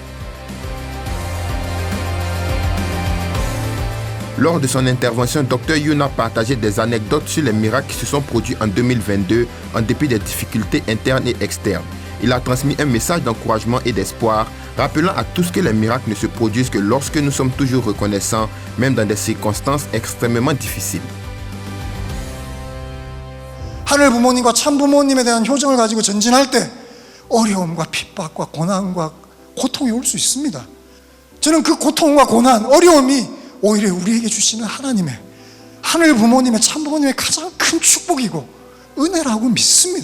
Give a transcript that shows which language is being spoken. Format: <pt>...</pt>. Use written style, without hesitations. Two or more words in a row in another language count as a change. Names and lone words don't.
<fr>Lors de son intervention, Dr Yoon a partagé des anecdotes sur les miracles qui se sont produits en 2022 en dépit des difficultés internes et externes. Il a transmis un message d'encouragement et d'espoir, rappelant à tous que les miracles ne se produisent que lorsque nous sommes toujours reconnaissants, même dans des circonstances extrêmement difficiles.</fr> <ko>하늘 부모님과 참 부모님에 대한 효정을 가지고 전진할 때 어려움과 핍박과 고난과 고통이 올 수 있습니다. 저는 그 고통과 고난, 어려움이 오히려 우리에게 주시는 하나님의, 하늘 부모님의 참 부모님의 가장 큰 축복이고 은혜라고 믿습니다.</ko>